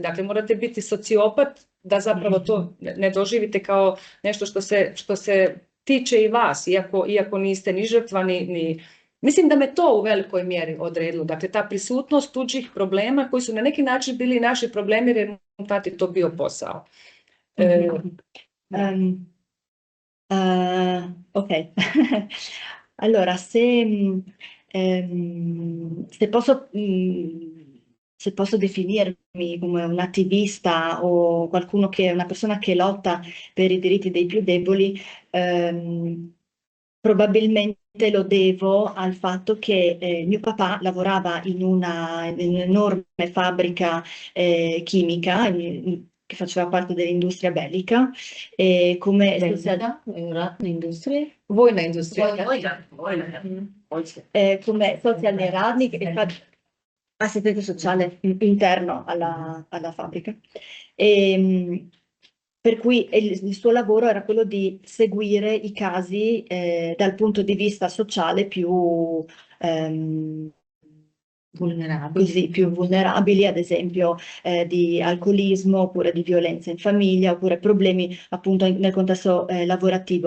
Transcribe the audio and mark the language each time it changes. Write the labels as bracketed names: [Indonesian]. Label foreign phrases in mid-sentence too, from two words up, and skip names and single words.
[Croatian] Dakle, morate biti sociopat da zapravo to ne doživite kao nešto što se tiče i vas, iako niste ni žrtva, ni... Mislim da me to u velikoj mjeri odredilo. Dakle, ta prisutnost tuđih problema koji su na neki način bili naši problemi jer je tati to bio posao. [Italian] Ok, allora se posso definirmi come un attivista o una persona che lotta per i diritti dei più deboli, probabilmente lo devo al fatto che mio papà lavorava in un'enorme fabbrica chimica che faceva parte dell'industria bellica, come Industrie? [Croatian] Vojna industrija. [Italian] Come [Croatian] socijalni radnik [Italian] e assistente sociale interno alla fabbrica. Per cui il suo lavoro era quello di seguire i casi dal punto di vista sociale più vulnerabili, ad esempio di alcolismo, oppure di violenza in famiglia, oppure problemi appunto nel contesto lavorativo.